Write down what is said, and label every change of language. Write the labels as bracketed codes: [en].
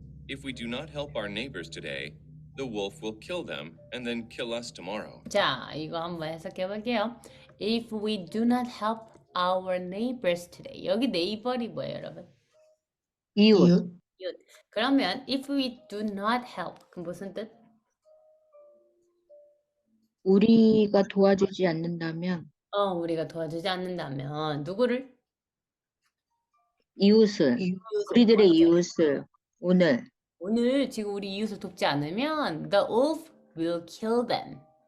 [en] If we do not help our neighbors today, the wolf will kill them and then kill us tomorrow. [ko] 자 이거 한번 해석해 볼게요. [en] If we do not help our neighbors today. [ko] 여기 네이버리 뭐예요 여러분? 이웃. 그러면 [en] if we do not help [ko] 그럼 무슨 뜻? 우리가 도와주지 않는다면 우리가 도와주지 않는다면 누구를? 이웃을. 우리들의 이웃을 오늘 지금 우리 이웃을 돕지 않으면 [en] the wolf will kill them.